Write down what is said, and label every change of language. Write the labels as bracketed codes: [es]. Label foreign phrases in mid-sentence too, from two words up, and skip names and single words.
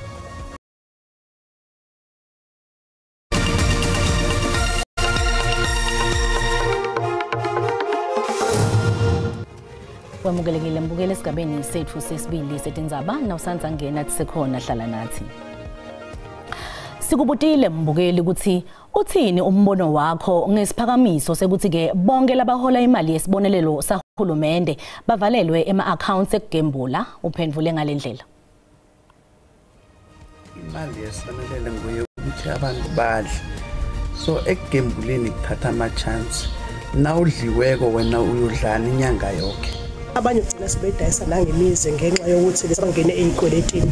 [ss] Wamukelekile mbukele esigabeni sethu sesibili setindzaba nawusanza ngena sisekhona hlala nathi. Sikubutile mbukeli ukuthi uthini umbono wakho ngesiphakamiso sekuthi ke bonke labahola imali yesibonelelo sahulumende bavalelwe ema-accounts ekugembula uphendvule ngalendlela. Imali yesibonelelo nguye ukuthi abantu badle. So ekugembuleni kuthatha ama-chance. Nawudliweko wena uyudlana inyanga yonke. Abanye ugcina sebedayisa nangemize ngenxa yokuthi lesibangene eyikweletini.